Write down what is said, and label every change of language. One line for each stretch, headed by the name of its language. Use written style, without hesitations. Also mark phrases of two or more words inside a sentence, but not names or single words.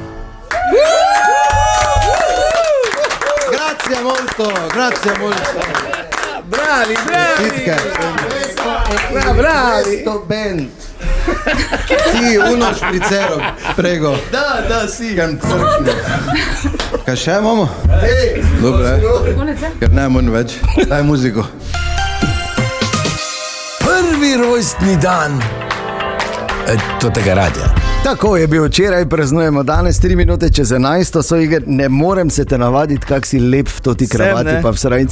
Italian: Grazie molto, grazie molto. Bravi, bravi. Questo band. Sì, uno sprizzero, prego. Da, sì.
Slovenian: Kaj še imamo? Dobro, ker ne morem več. Daj muziko. Prvi rojstni dan tega radia. Tako je bil včeraj, praznujemo danes 3 minute čez 11, so Igor, ne morem se te navaditi, kak si lep v toti kravati, pa v srajci.